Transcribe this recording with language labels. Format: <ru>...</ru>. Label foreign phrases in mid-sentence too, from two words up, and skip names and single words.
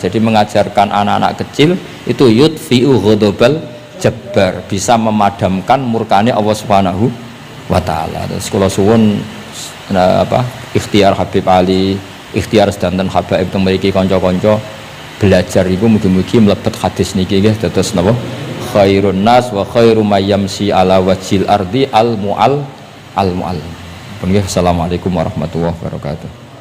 <id>Jadi mengajarkan anak-anak kecil itu</id> <ar>يطفئ غضب الجبار,</ar> <id>bisa memadamkan murkane Allah</id> <ar>سبحانه وتعالى.</ar> <id>Terus kalau</id> <jv>suwun ikhtiar Habib Ali, ikhtiar sedanten habaib teng mriki kanca-kanca belajar iku mugi-mugi mlebet hadis niki nggih dados napa</jv> <ar>خير الناس وخير من يمشي على وجه الأرض المعلم. السلام عليكم ورحمة الله وبركاته.</ar>